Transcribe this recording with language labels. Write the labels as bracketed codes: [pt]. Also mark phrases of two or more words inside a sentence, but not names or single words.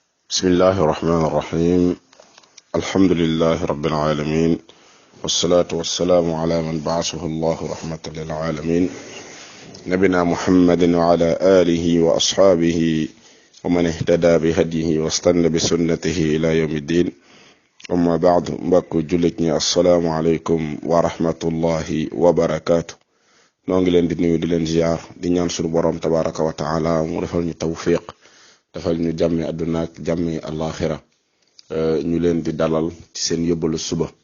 [ar] بسم الله الرحمن الرحيم الحمد لله رب العالمين والصلاة والسلام على من بعثه الله رحمة للعالمين نبينا محمد وعلى آله وأصحابه ومن اهتدى بهديه واستنى بسنته إلى يوم الدين أما بعد [wo] mbokk jullit ñi [ar] السلام عليكم ورحمة الله وبركاته [wo] noo ngi leen di nuyu di leen ziyaar di ñaan sunu borom [ar] تبارك وتعالى [wo] mu defal ñu tawfiq defal ñu jàmmi àdduna ak jàmmi alaxira ñu leen di dalal ci seen yóbbalu suba